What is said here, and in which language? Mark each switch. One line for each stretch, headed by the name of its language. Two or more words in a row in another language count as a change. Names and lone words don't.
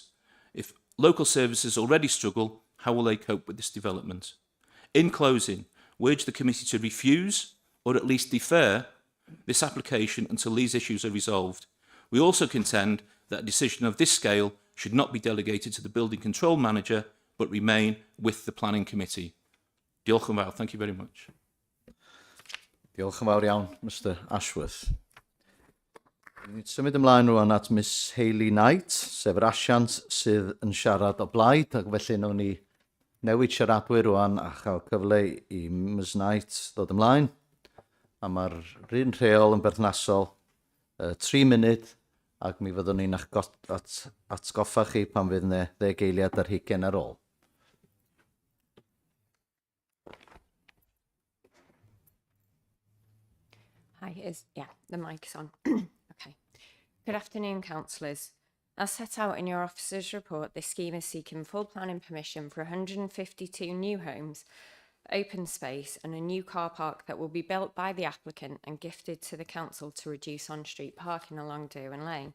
English: If local services already struggle, how will they cope with this development? In closing, we urge the committee to refuse or at least defer this application until these issues are resolved. We also contend that a decision of this scale should not be delegated to the Building Control Manager, but remain with the Planning Committee.
Welsh: Diolch yn fawr.
English: Thank you very much.
Welsh: Diolch yn fawr iawn, Mr Ashworth. Ni'n symud ymlaen rwan at Miss Hayley Knight, sef yr asiant sydd yn siarad o blaid, ac felly nawn ni newid siaradwyr rwan a chael cyfle i Miss Knight ddod ymlaen. A mae'r rhan rheol yn berthnasol 3 munud, ac mi fyddwn ni'n atgoffa chi pan fydd ne 10 eiliad ar 20 ar ôl.
English: Hi, the mic's on. Okay. Good afternoon, councillors. As set out in your officer's report, this scheme is seeking full planning permission for 152 new homes, open space and a new car park that will be built by the applicant and gifted to the council to reduce on-street parking along Derwin Lane.